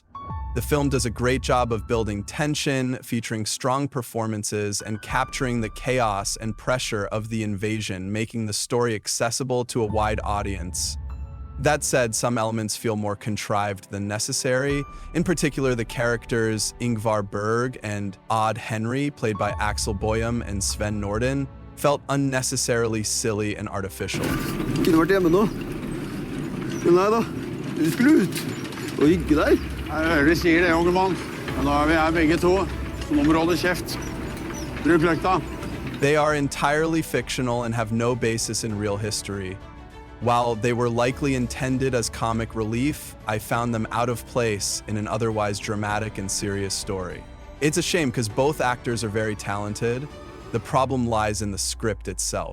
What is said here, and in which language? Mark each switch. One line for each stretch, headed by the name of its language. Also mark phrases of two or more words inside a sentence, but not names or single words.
English: The film does a great job of building tension, featuring strong performances, and capturing the chaos and pressure of the invasion, making the story accessible to a wide audience. That said, some elements feel more contrived than necessary. In particular, the characters Ingvar Berg and Odd Henry, played by Axel Boyum and Sven Norden, felt unnecessarily silly and artificial.
Norwegian: Kunne vært hjemme nå. Men nei da, vi skulle ut og hygge der. Jeg hører de sier det, unge mann. Men nå er vi her begge to, så nå må du holde kjeft. Bruk løkta.
English: They are entirely fictional and have no basis in real history. While they were likely intended as comic relief, I found them out of place in an otherwise dramatic and serious story. It's a shame because both actors are very talented. The problem lies in the script itself.